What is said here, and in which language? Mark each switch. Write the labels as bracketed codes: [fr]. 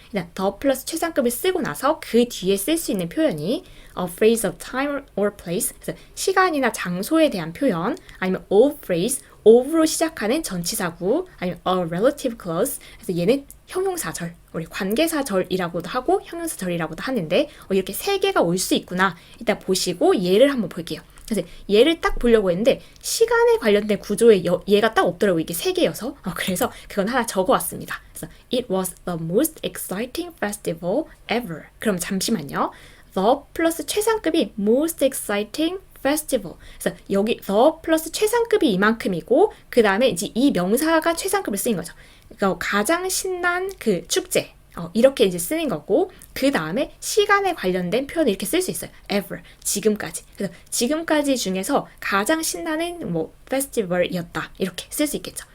[ko] 일단 더 플러스 최상급을 쓰고 나서 그 뒤에 쓸 수 있는 표현이 [en] a phrase of time or place, [ko] 그래서 시간이나 장소에 대한 표현, 아니면 [en] of phrase, [ko] of로 시작하는 전치사구, 아니면 [en] a relative clause, [ko] 그래서 얘는 형용사절, 우리 관계사절이라고도 하고 형용사절이라고도 하는데 이렇게 세 개가 올 수 있구나. 일단 보시고 예를 한번 볼게요. 그래서 얘를 딱 보려고 했는데 시간에 관련된 구조에 얘가 딱 없더라고요. 이게 세 개여서. 그래서 그건 하나 적어왔습니다. 그래서 [en] it was the most exciting festival ever. [ko] 그럼 잠시만요. the 플러스 최상급이 most exciting festival. 그래서 여기 the 플러스 최상급이 이만큼이고, 그 다음에 이제 이 명사가 최상급을 쓰인 거죠. 그러니까 가장 신난 그 축제. 이렇게 이제 쓰는 거고, 그 다음에 시간에 관련된 표현을 이렇게 쓸 수 있어요. ever, 지금까지. 그래서 지금까지 중에서 가장 신나는 페스티벌이었다, 이렇게 쓸 수 있겠죠.